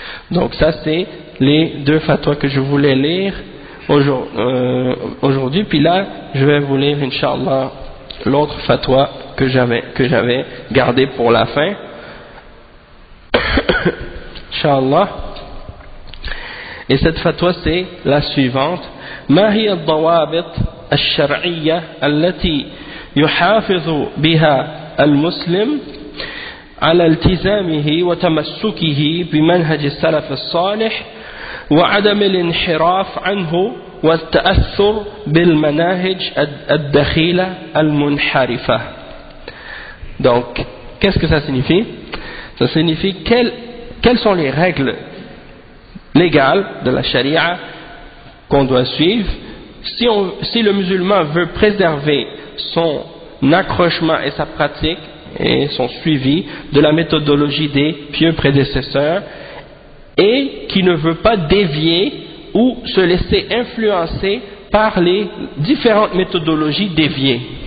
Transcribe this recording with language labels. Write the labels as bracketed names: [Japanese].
[French] Donc ça c'est les deux fatwas que je voulais lire aujourd'hui, puis là je vais vous lire incha'Allah l'autre fatwa que j'avais gardé pour la fin. Inch'Allah. Et cette fatwa c'est la suivante: [Arabic] ما هي الضوابط الشرعية التي يحافظ بها المسلم على التزامه وتمسكه بمنهج السلف الصالح وعدم الانحراف عنه والتأثر بالمناهج الدخيلة المنحرفة. [French] Donc, qu'est-ce que ça signifie? Ça signifie quelles sont les règles légales de la charia qu'on doit suivre si le musulman veut préserver son accrochement et sa pratique et son suivi de la méthodologie des pieux prédécesseurs, et qui ne veut pas dévier ou se laisser influencer par les différentes méthodologies déviées.